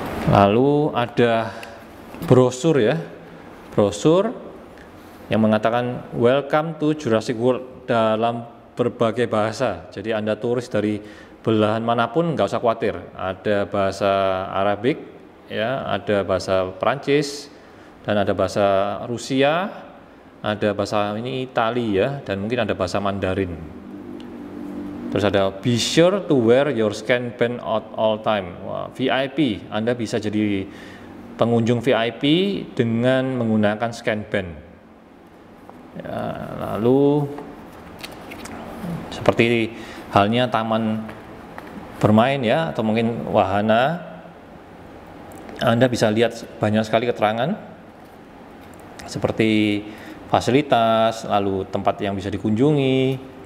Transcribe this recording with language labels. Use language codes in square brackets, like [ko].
[id] Lalu ada brosur ya, brosur yang mengatakan [en] welcome to Jurassic World [id] dalam berbagai bahasa. Jadi Anda turis dari belahan manapun nggak usah khawatir. Ada bahasa Arabik ya, ada bahasa Perancis, dan ada bahasa Rusia, ada bahasa ini Itali ya, dan mungkin ada bahasa Mandarin. Terus ada [en] be sure to wear your scan band at all time. [id] Wah, VIP, Anda bisa jadi pengunjung VIP dengan menggunakan scan band. Ya, lalu seperti halnya taman bermain ya, atau mungkin wahana, Anda bisa lihat banyak sekali keterangan seperti fasilitas, lalu tempat yang bisa dikunjungi.